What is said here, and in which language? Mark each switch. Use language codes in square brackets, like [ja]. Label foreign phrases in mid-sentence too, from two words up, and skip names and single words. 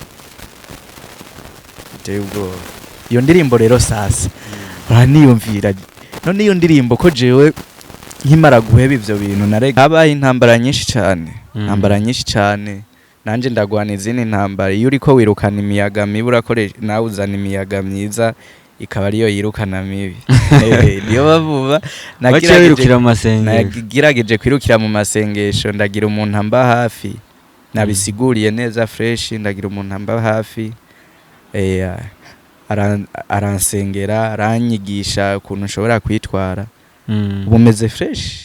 [rn] Iteye ubwoba. Iyo ndirimbo rero sasa uraniyumvira none iyo ndirimbo ko jewe nkimara guheba ivyo bintu narega habaye intambara nyinshi cyane nanje ndagwana izindi ntambara iyo uriko wirukana imiyaga mibi urakoresha nawe uzana imiyaga myiza ikaba ariyo yirukana mibi. Niyo bavuba nagirageje kwirukira mu masengesho ndagira umuntu amba hafi nabisiguriye neza fresh ndagira umuntu amba hafi aransengera aranyigisha ukuntu nshobora kwitwara bumeze fresh.